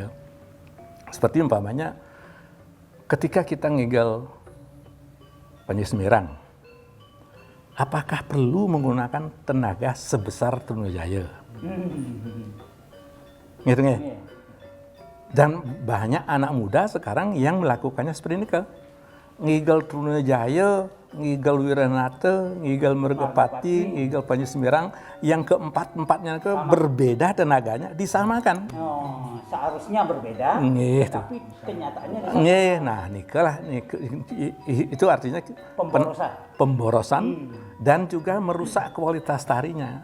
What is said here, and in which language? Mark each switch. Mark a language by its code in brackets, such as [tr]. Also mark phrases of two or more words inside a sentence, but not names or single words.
[id] Seperti umpamanya ketika kita ngigel Panji Semirang, apakah perlu menggunakan tenaga sebesar Trunajaya? Gitu nggak? Dan banyak anak muda sekarang yang melakukannya seperti ini kan. Ngigel Trunajaya, ngigel Wiranata, ngigel Mergapati, ngigel Panji Semirang, yang keempat-empatnya berbeda tenaganya, disamakan. Oh, seharusnya berbeda, tapi kenyataannya disamakan. Nah, itu artinya pemborosan dan juga merusak kualitas tarinya.